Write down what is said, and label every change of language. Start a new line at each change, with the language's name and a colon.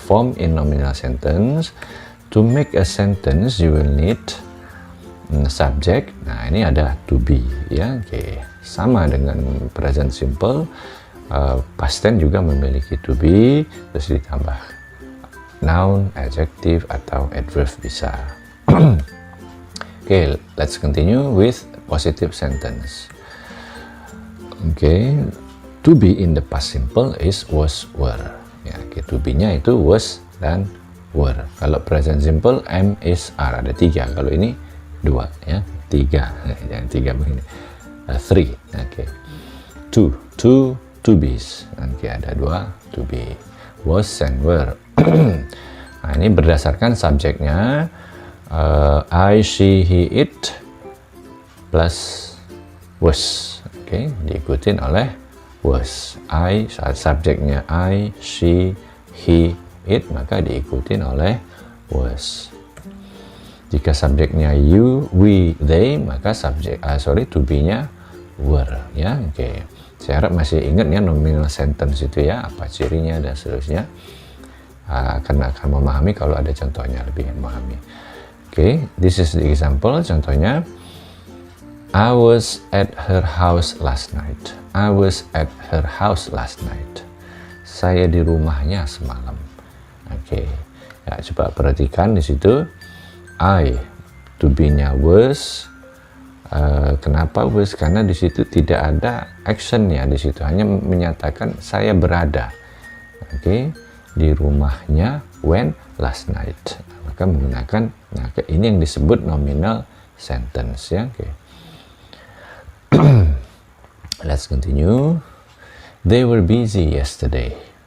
English: Form in nominal sentence. To make a sentence, you will need subject.
Indonesian: Nah, ini ada to be, ya, oke. Sama dengan present simple, past tense juga memiliki to be, terus ditambah noun, adjective atau adverb bisa.
English: Oke, let's continue with positive sentence. Oke, to be in the past simple is was, were.
Indonesian: Ya, oke, to be-nya itu was dan were. Kalau present simple, am, is, are. Ada 3. Kalau ini 2, ya, 3, jangan 3 begini, 3, oke. To be's, oke, ada 2 to be, was and were. Nah, ini berdasarkan subjeknya, I, she, he, it plus was, oke, diikutin oleh was. I, subjeknya I, she, he, it, maka diikutin oleh was. Jika subjeknya you, we, they, maka to be-nya were, ya, oke. Saya harap masih ingat ya nominal sentence itu ya, apa cirinya dan seterusnya. Akan memahami kalau ada contohnya, lebih memahami.
English: Oke, this is the example. Contohnya, I was at her house last night. I was at her house last night.
Indonesian: Saya di rumahnya semalam. Oke, ya, coba perhatikan di situ. I, to be-nya was. Kenapa was? Karena di situ tidak ada action-nya, di situ hanya menyatakan saya berada. Oke, di rumahnya
English: when last night.
Indonesian: Maka menggunakan, nah, ini yang disebut nominal sentence, ya. Oke.
English: Let's continue. They were busy yesterday.